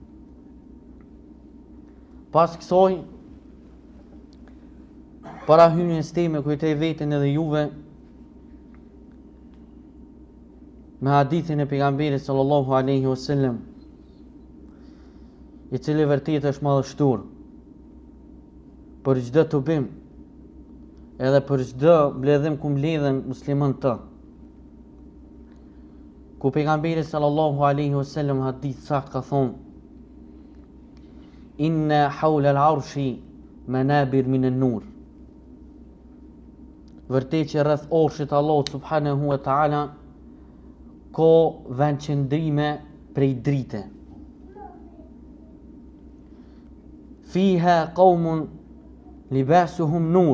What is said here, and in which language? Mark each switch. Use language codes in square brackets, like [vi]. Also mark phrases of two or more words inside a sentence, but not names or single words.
[sq] Pas kësoj, para hyrjes time kujtoj veten edhe juve me hadithin e pejgamberit [ar] صلى الله عليه وسلم, [sq] i cili vërtet është madhështor për çdo të bim, edhe për çdo mbledhim ku mbledhen musliman të. Ku pejgamberi [ar] صلى الله عليه وسلم [sq] hadith sakt ka thonë: [ar] إن حول العرش منابر من النور. [sq] Vërtet që rreth orshit Allahut [ar] سبحانه وتعالى [sq] ka vendqëndrime prej drite. [ar] فيها قوم لباسهم نور.